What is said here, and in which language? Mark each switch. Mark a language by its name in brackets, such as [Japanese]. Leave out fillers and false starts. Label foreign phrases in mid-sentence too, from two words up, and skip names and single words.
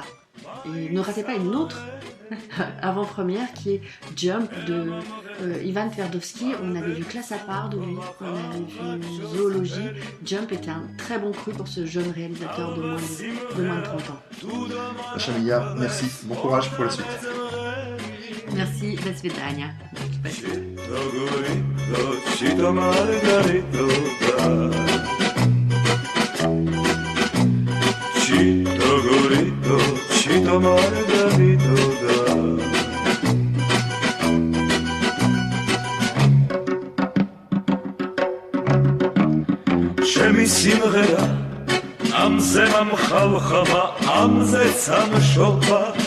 [French] Et ne ratez pas une autre avant-première qui est Jump de Ivan Tverdovsky. On avait vu Classe à part de lui, on avait vu Zoologie. Jump était un très bon cru pour ce jeune réalisateur de moins de 30 ans. Masha Liyar, merci. Bon courage pour la suite. Merci, [Russian] до свидания. [Georgian] ჩიტო მარგარიტო და შემი სიმღერა ამზე მამხალხამა ამზე სამშობა